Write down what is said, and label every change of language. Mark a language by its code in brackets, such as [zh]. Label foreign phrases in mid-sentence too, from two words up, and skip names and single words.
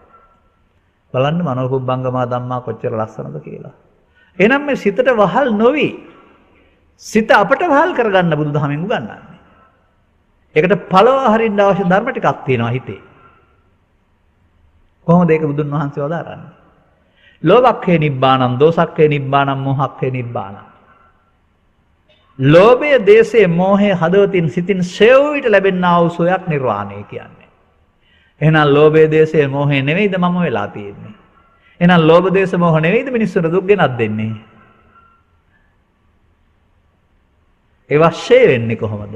[si] බලන්න [pi] මනෝපුබ්බංගමා ධම්මා [si] කොච්චර ලස්සනද කියලා. එහෙනම් මේ සිතට වහල් නොවි සිත අපට වහල් කරගන්න බුදුදහමෙන් උගන්වන්නේ. ඒකට පළව හරින්න අවශ්‍ය ධර්ම ටිකක් තියෙනවා හිතේ. කොහොමද ඒක බුදුන් වහන්සේ වදාරන්නේ? [pi] ලෝභක්ඛේ නිබ්බානං, දෝසක්ඛේ නිබ්බානං, මෝහක්ඛේ නිබ්බානං. [si] ලෝභය, දේශය, මෝහය හදවතින් සිතින් සෙව් විට ලැබෙනා වූ සෝයක් නිර්වාණය කියන්නේ. එහෙනම් ලෝභය, දේශය, මෝහය නෙවෙයිද මම වෙලා තියෙන්නේ? එහෙනම් ලෝභ, දේශ, මෝහ නෙවෙයිද මිනිස්සුන්ට දුක් ගෙනත් දෙන්නේ? ඒවා ෂේ වෙන්නේ කොහොමද?